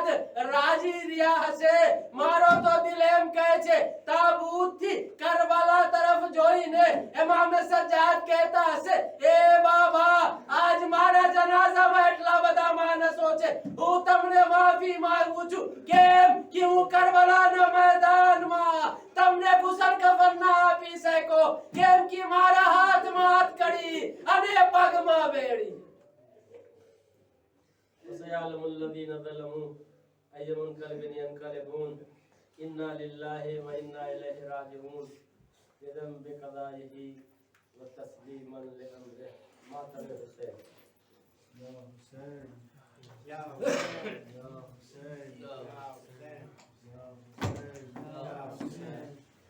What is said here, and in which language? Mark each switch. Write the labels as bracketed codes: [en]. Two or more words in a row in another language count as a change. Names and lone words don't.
[gu] રાજી રહ્યા હશે મારો તો દિલ એમ કહે છે તાબૂતથી કરબલા તરફ જોઈને ઇમામે સજ્જાદ કહેતા હશે એ બાબા આજ મારા જનાઝામાં એટલા બધા માણસો છે હું તમને માફી માંગુ છું કેમ કે હું કરબલાના મેદાનમાં તમને ગુસલ કફન ના આપી શકો કેમ કે મારા હાથમાં હથકડી અને પગમાં બેડી [ar] وسيعلم الذين ظلموا أي منقلب ينقلبون إنا لله وإنا إليه راجعون بذنب قضائه وتسليما لأمره ما ترى حسين يا حسين يا حسين يا حسين يا حسين يا حسين